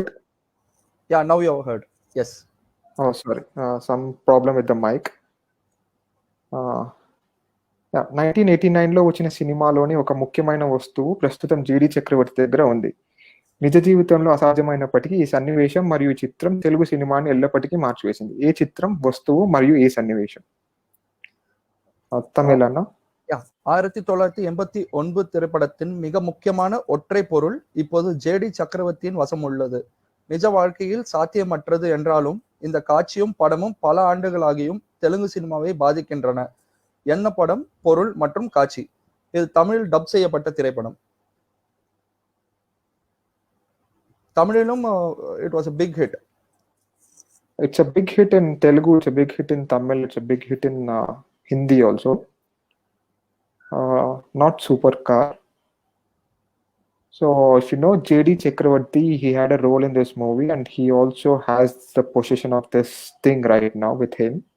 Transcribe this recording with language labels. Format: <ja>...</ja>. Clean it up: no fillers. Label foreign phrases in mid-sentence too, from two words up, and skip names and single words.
<en>Yeah, now you have heard. Yes. Oh, sorry. Some problem with the mic.</en> <te>1989లో వచ్చిన సినిమాలోని ఒక ముఖ్యమైన వస్తువు ప్రస్తుతం జీడి చక్రవర్తి దగ్గర ఉంది. నిజ జీవితంలో అసాధ్యమైనప్పటికీ ఈ సన్నివేశం మరియు ఈ చిత్రం తెలుగు సినిమాని ఎల్లప్పటికీ మార్చివేసింది. ఏ చిత్రం, వస్తువు మరియు ఏ సన్నివేశం? తమిళనా?</te> <ta>1989 திரைப்படத்தின் மிக முக்கியமான ஒற்றை பொருள் இப்போது ஜேடி சக்கரவர்த்தியின் வசம் உள்ளது. நிஜ வாழ்க்கையில் சாத்தியமற்றது என்றாலும் இந்த காட்சியும் படமும் பல ஆண்டுகளாகியும் தெலுங்கு சினிமாவை பாதிக்கின்றன. என்ன படம், பொருள் மற்றும் காட்சி? இது தமிழில் டப் செய்யப்பட்ட திரைப்படம்.</ta> <en>தமிழிலும் it was a big hit. It's a big hit in Telugu, it's a big hit in Tamil, it's a big hit in Hindi also. Not Supercar. So if you know J.D. Chakravarti, he had a role in this movie and he also has the possession of this thing right now with him.</en>